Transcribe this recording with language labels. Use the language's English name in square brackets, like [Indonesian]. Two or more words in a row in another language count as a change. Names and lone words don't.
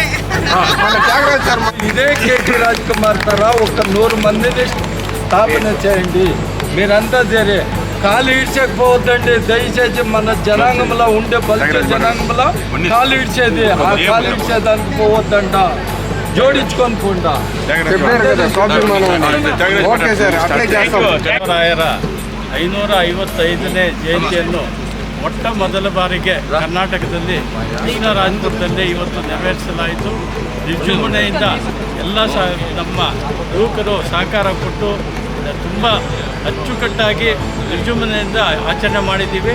[Telugu] ఇదే కేటీ రాజ్ కుమార్ తర ఒక 100 మందిని స్థాపన చేయండి. మీరంతా చేరి కాలు ఈడ్చకపోవద్దండి దయచేసి. మన జనాంగంలో ఉండే బలిజ జనాంగంలో కాలు ఈడ్చేది, ఆ కాలు ఈడ్చేదానికి పోవద్దంట, జోడించుకొని పోండా. [Kannada] ದೇವರಾಯರ 555ನೇ ಜಯಂತಿಯನ್ನು ಮೊಟ್ಟ ಮೊದಲ ಬಾರಿಗೆ ಕರ್ನಾಟಕದಲ್ಲಿ ಕೃಷ್ಣರಾಜಪುರದಲ್ಲಿ ಇವತ್ತು ನೆರವೇರಿಸಲಾಯಿತು. ವಿಜೃಂಭಣೆಯಿಂದ ಎಲ್ಲ ನಮ್ಮ ಯುವಕರು ಸಹಕಾರ ಕೊಟ್ಟು ತುಂಬ ಅಚ್ಚುಕಟ್ಟಾಗಿ ವಿಜೃಂಭಣೆಯಿಂದ ಆಚರಣೆ ಮಾಡಿದ್ದೀವಿ.